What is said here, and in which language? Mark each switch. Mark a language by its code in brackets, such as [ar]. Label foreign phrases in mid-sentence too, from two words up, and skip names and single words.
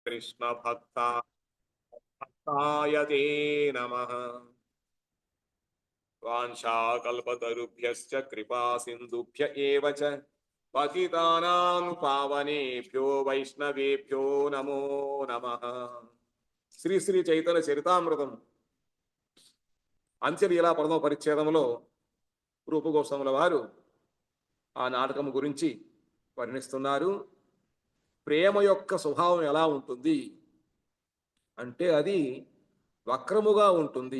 [sa] కృష్ణ భక్తాయ తే నమః. వాంఛాకల్పతరుభ్యశ్చ కృపా సింధుభ్య ఏవ చ పతితానాం పావనేభ్యో వైష్ణవేభ్యో నమో నమః. [te] శ్రీ శ్రీ చైతన్య చరితామృతం అంత్యలీలా ప్రథమ పరిచ్ఛేదంలో రూపగోస్వాముల వారు ఆ నాటకం గురించి వర్ణిస్తున్నారు. ప్రేమ యొక్క స్వభావం ఎలా ఉంటుంది అంటే అది వక్రముగా ఉంటుంది.